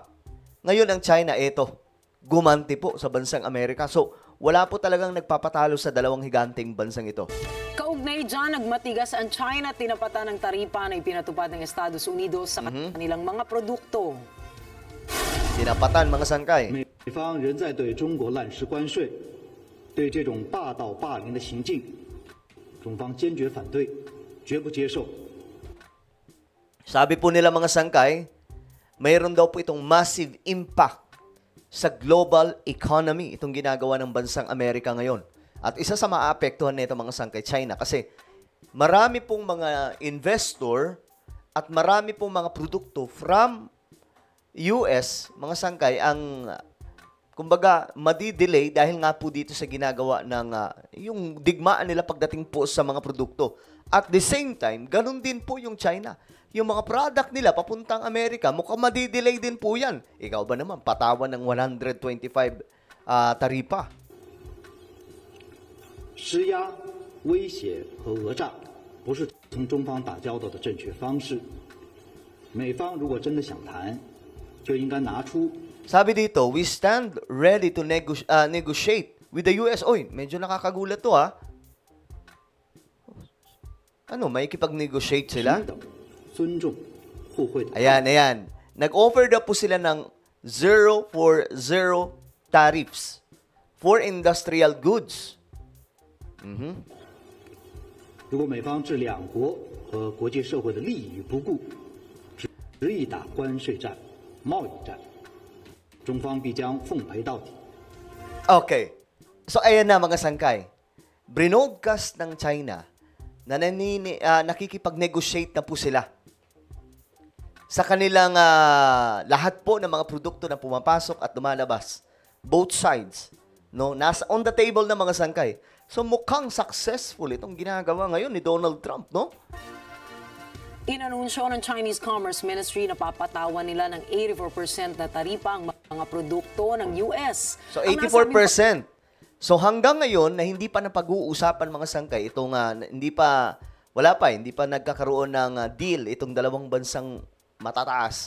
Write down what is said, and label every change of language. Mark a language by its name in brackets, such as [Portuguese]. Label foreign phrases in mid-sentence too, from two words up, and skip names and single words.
[Filipino] Ngayon, ang China, ito, gumanti po sa bansang Amerika. So, wala po talagang nagpapatalo sa dalawang higanteng bansang ito. Kaugnay dyan, nagmatigas ang China, tinapatan ng taripa na ipinatupad ng Estados Unidos sa kanilang mga produkto. Tinapatan, mga sangkay. [Chinese] 美方仍在对中国滥施关税，对这种霸道霸凌的行径，中方坚决反对，绝不接受。 [Filipino] Sabi po nila mga sangkay, mayroon daw po itong [English] massive impact [Filipino] sa [English] global economy, [Filipino] itong ginagawa ng bansang Amerika ngayon. At isa sa maapektuhan nito mga sangkay, China. Kasi marami pong mga investor at marami pong mga produkto from US, mga sangkay, ang kumbaga madi-delay dahil nga po dito sa ginagawa ng yung digmaan nila pagdating po sa mga produkto. [English] At the same time, [Filipino] ganun din po yung China. Yung mga product nila papuntang Amerika, mukhang madi-delay din po yan. Ikaw ba naman, patawan ng 125 taripa? [Chinese] 施压、威胁和讹诈不是同中方打交道的正确方式。美方如果真的想谈，就应该拿出。 [Filipino] Sabi dito, [English] we stand ready to negotiate with the US. [Filipino] Oy, medyo nakakagulat to ha. Ano, may ikipag-negotiate sila? [Chinese] 尊重互惠的。 [Filipino] Ayan. Nag-offer daw po sila ng [English] 0 for 0 tariffs for industrial goods. [Chinese] 如果美方置两国和国际社会的利益于不顾，执意打关税战、贸易战，中方必将奉陪到底。 [Filipino] Okay. So, ayan na mga sangkay. Brinodcast ng China na nakikipag-negotiate na po sila sa kanilang lahat po ng mga produkto na pumapasok at lumalabas. [English] Both sides. [Filipino] No? Nasa [English] on the table [Filipino] na mga sangkay. So mukhang successful itong ginagawa ngayon ni Donald Trump, no? Inanunsyo ng Chinese Commerce Ministry na papatawan nila ng 84% na taripa ang mga produkto ng US. So Ang 84%. So hanggang ngayon na hindi pa napag-uusapan mga sangkay, itong hindi pa nagkakaroon ng deal itong dalawang bansang matataas.